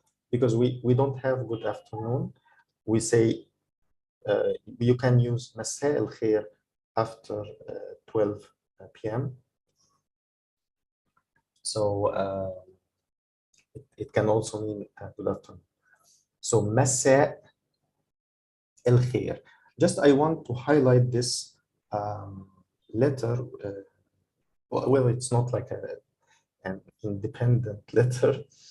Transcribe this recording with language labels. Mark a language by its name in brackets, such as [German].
[English] Because we don't have good afternoon, we say you can use [Arabic] مساء الخير [English] after 12 p.m. So it can also mean good afternoon. [Arabic] So مساء الخير. [English] Just I want to highlight this letter. Well, it's not like an independent letter.